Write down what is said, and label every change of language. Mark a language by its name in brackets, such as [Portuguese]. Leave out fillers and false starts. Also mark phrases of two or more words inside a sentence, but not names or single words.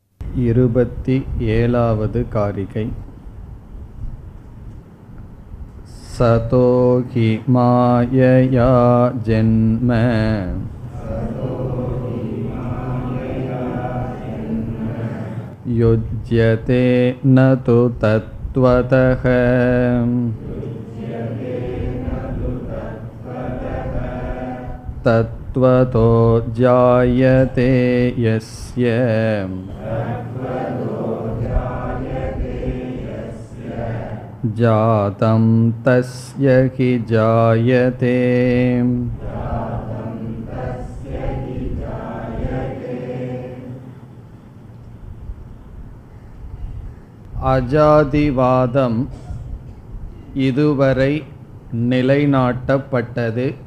[Tamil] 27வது காரிகை. [Sanskrit] सतो हि मायया जन्म युज्यते नतु तत्त्वतः तत्त्वतो जायते यस्य जातं तस्य हि जायते. [Tamil] அஜாதிவாதம் இதுவரை நிலைநாட்டப்பட்டது.